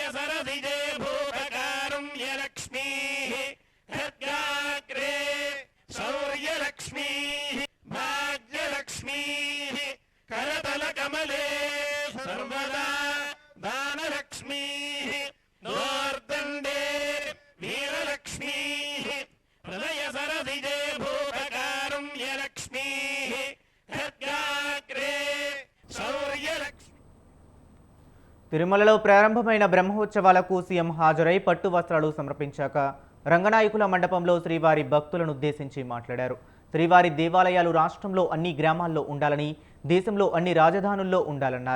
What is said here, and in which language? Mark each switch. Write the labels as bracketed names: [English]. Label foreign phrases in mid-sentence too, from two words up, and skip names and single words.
[Sanskrit] सरसिजे भूतकारुण्यलक्ष्मी खड्गाग्रे शौर्यलक्ष्मी भाग्यलक्ष्मी करतल कमले सर्वदा दानलक्ष्मी नोर्दंडे वीरलक्ष्मी हृदय सरसिजे भूतकारुण्यलक्ष्मी खड्गाग्रे शौर्यलक्ष्मी. [Telugu] తిరుమలలో ప్రారంభమైన బ్రహ్మోత్సవాలకు సీఎం హాజరై పట్టు వస్త్రాలు సమర్పించాక రంగనాయకుల మండపంలో శ్రీవారి భక్తులను ఉద్దేశించి మాట్లాడారు. శ్రీవారి దేవాలయాలు రాష్ట్రంలో అన్ని గ్రామాల్లో ఉండాలని, దేశంలో అన్ని రాజధానుల్లో ఉండాలన్నారు.